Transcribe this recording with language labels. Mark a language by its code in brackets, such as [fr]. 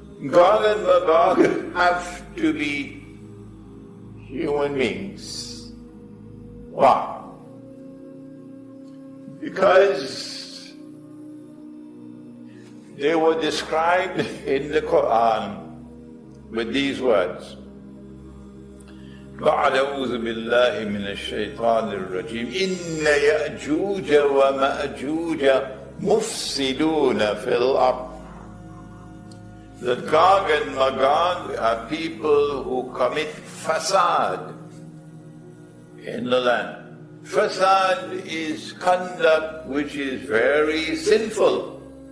[en] Gog and Magog have to be human beings. Why? Because they were described in the Quran with these words. [ar] أعوذ بالله من الشيطان الرجيم إن يأجوج ومأجوج مفسدون في الأرض. [en] The Gog and Magog are people who commit fasad in the land. Fasad is conduct which is very sinful.